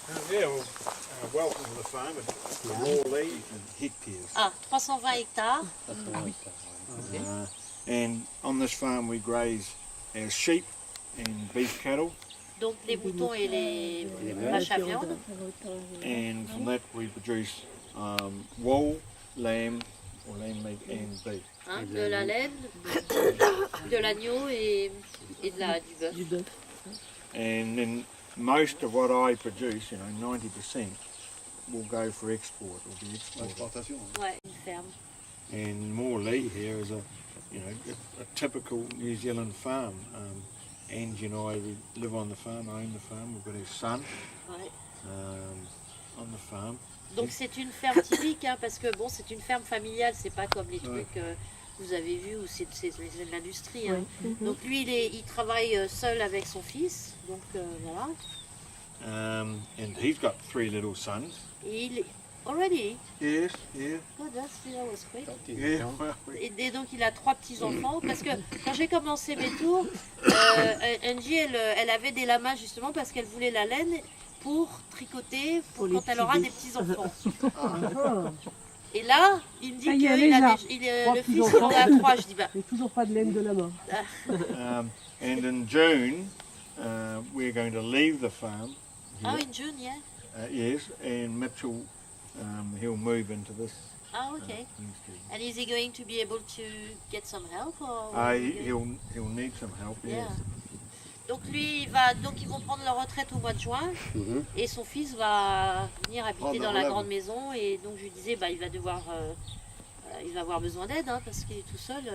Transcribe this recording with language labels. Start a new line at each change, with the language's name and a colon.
English: Yeah, welcome to the farm. Raw hectares. Ah, 320 hectares. And on this farm we graze our sheep and beef cattle,
French: Donc les boutons et les vaches à viande.
English: and from that we produce wool, lamb or lamb meat and beef.
French: Hein, de la laine, de l'agneau et du bœuf.
English: And then most of what I produce, 90%, will go for export, will be exported.
French: L'exportation. Ouais, une ferme.
English: And Morley here is a typical New Zealand farm. Angie and I, we live on the farm, own the farm. We've got our son
French: Ouais.
English: on the farm.
French: Donc c'est une ferme typique, hein, parce que bon, c'est une ferme familiale, c'est pas comme les trucs que vous avez vus où c'est de l'industrie. Hein. Donc lui, il travaille seul avec son fils, donc voilà.
English: And he's got 3 little sons.
French: Et il
English: already. Yes, yeah. Oh, that was quick. Yeah, well,
French: Et donc il a 3 petits-enfants, parce que quand j'ai commencé mes tours, Angie, elle avait des lamas justement parce qu'elle voulait la laine pour tricoter pour quand elle aura des petits-enfants. Et là, il me dit que le fils il en a 3, je dis bah... Il n'y a toujours pas de laine de la main.
English: and in June, we're going to leave the farm. Oh, in June, yeah. Yes, and Mitchell, he'll move into this. Oh, okay. And is he going to be able to get some help or? He'll need some help. Yeah. Yes.
French: Donc lui, ils vont prendre leur retraite au mois de juin et son fils va venir habiter dans la grande maison et donc je lui disais il va devoir, il va avoir besoin d'aide hein, parce qu'il est tout seul.